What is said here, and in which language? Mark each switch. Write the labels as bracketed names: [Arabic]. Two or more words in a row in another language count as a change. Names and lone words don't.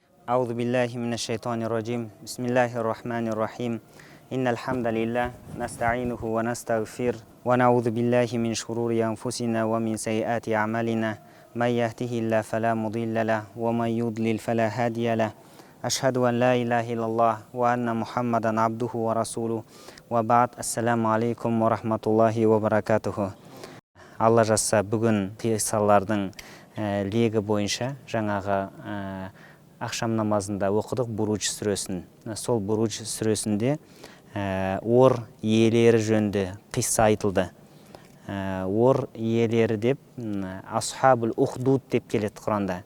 [Arabic] أعوذ بالله من الشيطان الرجيم بسم الله الرحمن الرحيم إن الحمد لله نستعينه ونستغفر ونعوذ بالله من شرور أنفسنا ومن سيئات أعمالنا من يهده الله فلا مضل له ومن يضلل فلا هادي له أشهد أن لا إله إلا الله وأن محمدا عبده ورسوله وبعد السلام عليكم ورحمة الله وبركاته. [Kazakh] Алла жазса бүгін қиссалардың легі бойынша жаңағы ақшам намазында оқыдық Буруж сүресін. Сол Буруж сүресінде ор иелері жөнінде қисса айтылды. Ор иелері деп [Arabic] أصحاب الأخدود [Kazakh] деп келеді Құранда.